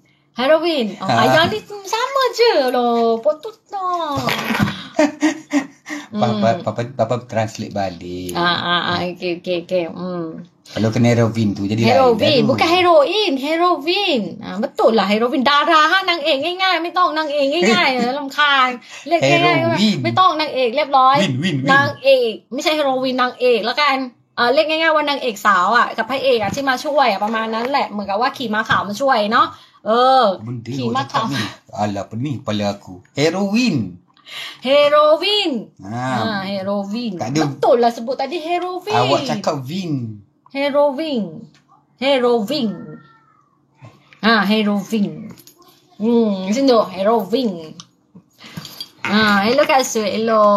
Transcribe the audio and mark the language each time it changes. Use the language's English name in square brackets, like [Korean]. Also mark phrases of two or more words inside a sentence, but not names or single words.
[Malay] Heroin. Yang ni sama je loh. Potong lah. Papa translate balik. Okay. Kalau kena heroin tu jadi heroin, bukan heroin, heroin. Betul lah heroin. Darah nang [Thai] อกง่ายๆไม่ต้องนางเอกง่ายๆรำคาญเรียกง่ายๆไม่ต้องนางเอกเรียบร้อยนางเอกไม่ใช่เฮโรวีนนางเอกแล้วกันเรียกง่ายๆว่านางเอกสาวกับพระเอกที่มาช่วยประมาณนั้นแหละเหมือนกับว่าขี่ม้าขาวมาช่วยเนาะขี่ม้าขาว [Malay] Alah pening kepala aku. Heroin. Heroin. Heroin. Betul lah sebut tadi heroin. Awak cakap vin. Heroin. Heroin. Heroin. Macam tu. Heroin. Elok kat su. Elok.